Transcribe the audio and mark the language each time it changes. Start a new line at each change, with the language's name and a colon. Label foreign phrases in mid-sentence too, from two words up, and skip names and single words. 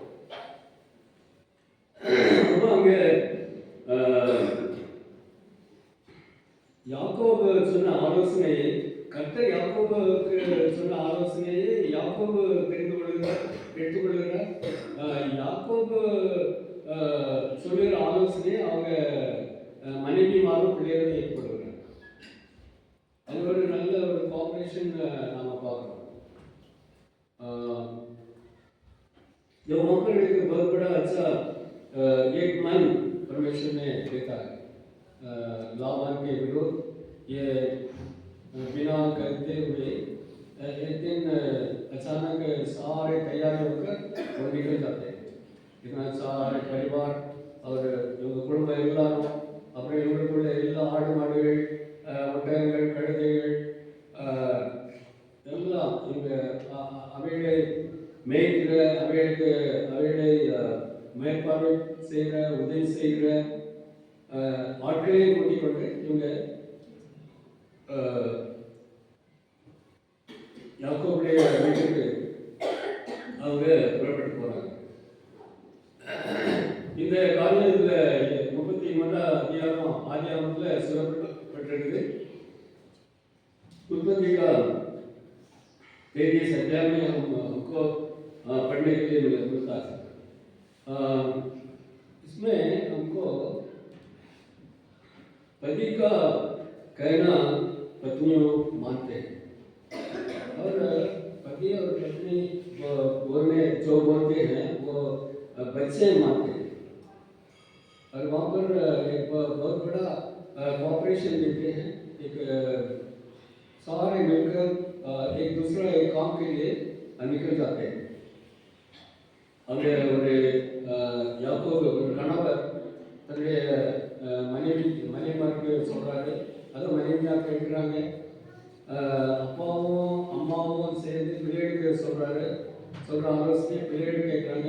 Tamil: அங்கே யாக்கோபு சொன்ன ஆலோசனையை கர்த்தர் யாக்கோபுக்கு சொன்ன ஆலோசனையை யாக்கோபு தெரிந்து கொள்கிறார், எடுத்துக்கொள்கிறார். யாக்கோபு சொல்லுகிற ஆலோசனையை அவங்க மனைவிமாரும் பிள்ளைகளும் ஏற்றுக்கொள்கிறார். அது ஒரு நல்ல ஒரு கோஆபரேஷன் நாம் பார்க்குறோம்.
Hindi: जो वहाँ पर एक बहुत बड़ा अच्छा एक मन परमेश्वर ने देता है. लाभान के विरुद्ध ये बिना करते हुए एक दिन अचानक सारे तैयारी होकर वो निकल जाते हैं. इतना सारे परिवार और कुटुंब
Tamil: எல்லாரும் அப்புறம் இவங்களுக்குள்ள எல்லா ஆடு மாடுகள் ஒட்டகங்கள் கழுதைகள் எல்லாம் இவங்க அவைகளை மேய்க்கிற அவைகளை மேற்பார்வை செய்கிற உதவி செய்கிற ஆட்களை கூட்டிக் கொண்டு இவங்க யாக்கோபுடைய வீட்டுக்கு அவங்க புறப்பட்டு போறாங்க. இந்த காரியத்தில் 33 அதிகாரம் ஆதியாகமத்தில் சொல்லப்பட்டிருக்குது.
Hindi: उत्पत्ति का 33 अध्याय में हमको पढ़ने के लिए मिलता है. इसमें हमको पति का कहना पत्नियों मानते हैं और पति और पत्नी जो बोलते हैं वो बच्चे मानते हैं. और वहाँ पर एक बहुत बड़ा कॉपरेशन देते हैं. एक सारे मिलकर एक दूसरा एक काम के लिए निकल जाते हैं.
Tamil: அங்கே ஒரு யாக்கோபு ஒரு கணவர் தன்னுடைய மனைவிமாருக்கு சொல்கிறாரு. அதுவும் மனைவியாக கேட்குறாங்க. அப்பாவும் அம்மாவும் சேர்ந்து பிள்ளைகளுக்கு சொல்கிற ஆலோசனை பிள்ளைகள் கேட்குறாங்க.